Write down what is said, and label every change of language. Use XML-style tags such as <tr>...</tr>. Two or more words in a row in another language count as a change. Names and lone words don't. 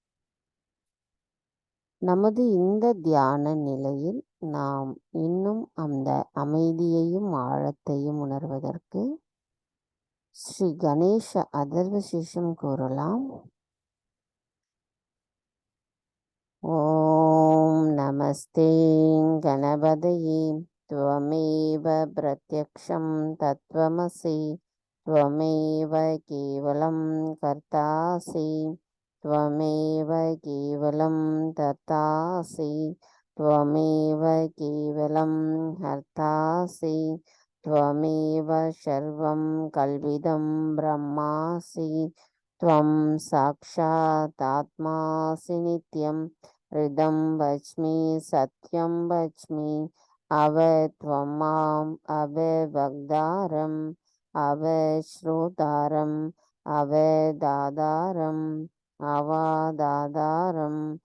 <ta>நமது இந்த தியான நிலையில் நாம் இன்னும் அந்த அமைதியையும் ஆழத்தையும் உணர்வதற்கு ஸ்ரீ கணேச அதர்வசேஷம் கூறலாம்.</ta> <sa>ॐ नमस्ते गणपतये त्वमेव प्रत्यक्षं तत्त्वमसि त्वमेव केवलं कर्तासि त्वमेव केवलं तर्तासि त्वमेव केवलं हर्तासि त्वमेव सर्वं कल्विदं ब्रह्मासि त्वं साक्षातात्मासि नित्यं हृदं वच्मि सत्यं वच्मि त्वं माम् अववक्तारम् अवश्रोतारम् अवदातारम् अवादातारम्</sa>